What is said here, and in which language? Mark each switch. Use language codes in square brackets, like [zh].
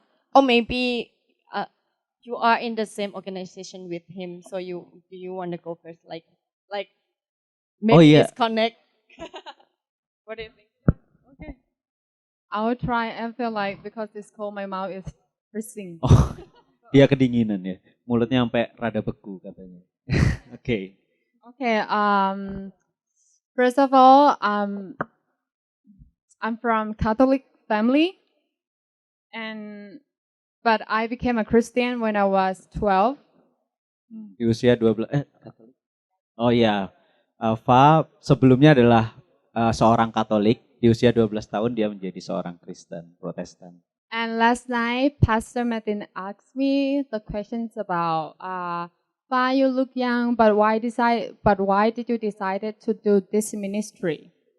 [en] or maybe you are in the same organization with him, so do you want to go first? Like maybe Oh, yeah. disconnect. What do you think? Okay. I will try and feel like because it's cold, my mouth is freezing. [id] Oh, dia kedinginan ya. Mulutnya sampai rada beku katanya. Oke. Okay. [en] First of all, I'm from Catholic family, but I became a Christian when I was 12. [id] Di usia 12 Katolik. Oh iya. Fa sebelumnya adalah seorang Katolik. Di usia 12 tahun dia menjadi seorang Kristen Protestan. [en] And last night, Pastor Martin asked me the questions about, "Fa, you look young, but why did you decided to do this ministry?"